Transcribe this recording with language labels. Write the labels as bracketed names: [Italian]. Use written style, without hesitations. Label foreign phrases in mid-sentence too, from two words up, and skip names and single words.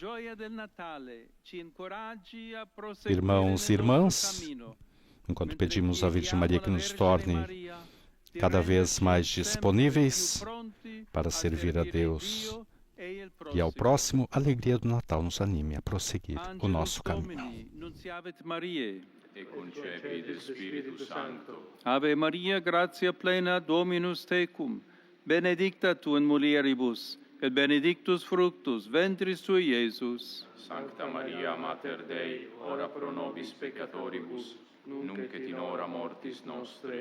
[Portuguese] Irmãos e irmãs, enquanto pedimos à Virgem Maria que nos torne cada vez mais disponíveis para servir a Deus e ao próximo, a alegria do Natal nos anime a prosseguir o nosso caminho. [Latin] E concepit Spiritus Sancto. Ave Maria, gratia plena, Dominus tecum, benedicta tu in mulieribus, et benedictus fructus ventris tui, Iesus. Sancta Maria, Mater Dei, ora pro nobis peccatoribus, nunc et in hora mortis nostre.